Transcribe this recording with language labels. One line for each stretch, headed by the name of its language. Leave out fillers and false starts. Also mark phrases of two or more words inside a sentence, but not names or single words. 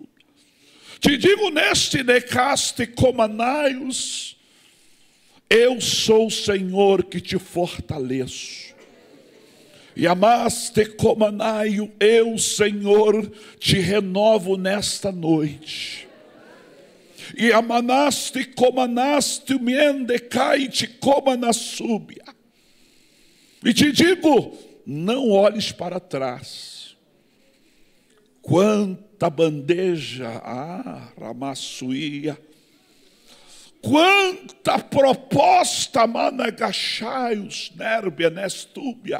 Portuguese: Te digo neste necaste comanaios, eu sou o Senhor que te fortaleço. E amaste comanaio, eu, Senhor, te renovo nesta noite. E amanaste comanaste mendecai te comanassúbia. E te digo, não olhes para trás. Quanta bandeja, ramassuia. Quanta proposta, managachaios, nérbia, nestúbia.